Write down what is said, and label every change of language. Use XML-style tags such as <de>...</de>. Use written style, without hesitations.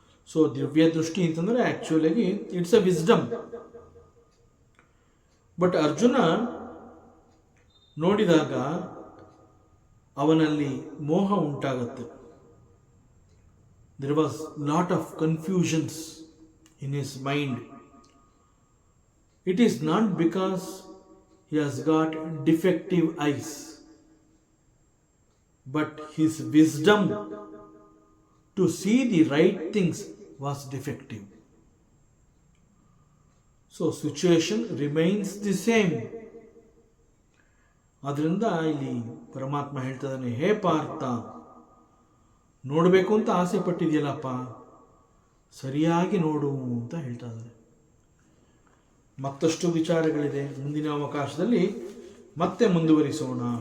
<en>So Divya Drushti ಅಂತಂದರೆ ಆ್ಯಕ್ಚುಲಾಗಿ it's a wisdom.</en> <kn>But Arjuna ನೋಡಿದಾಗ ಅವನಲ್ಲಿ ಮೋಹ ಉಂಟಾಗುತ್ತೆ.</kn> <en>There was lot of confusions in his mind. It is not because he has got defective eyes, but his wisdom to see the right things was defective. So situation remains the same.</en> <kn>ಅದರಿಂದ ಇಲ್ಲಿ ಪರಮಾತ್ಮ ಹೇಳ್ತಾ ಇದ್ದಾನೆ, ಹೇ ಪಾರ್ಥ, ನೋಡಬೇಕು ಅಂತ ಆಸೆ ಪಟ್ಟಿದೆಯಲ್ಲಪ್ಪ, ಸರಿಯಾಗಿ ನೋಡು ಅಂತ ಹೇಳ್ತಾ ಇದ್ದಾರೆ. ಮತ್ತಷ್ಟು ವಿಚಾರಗಳಿದೆ, ಮುಂದಿನ ಅವಕಾಶದಲ್ಲಿ ಮತ್ತೆ ಮುಂದುವರಿಸೋಣ.</kn>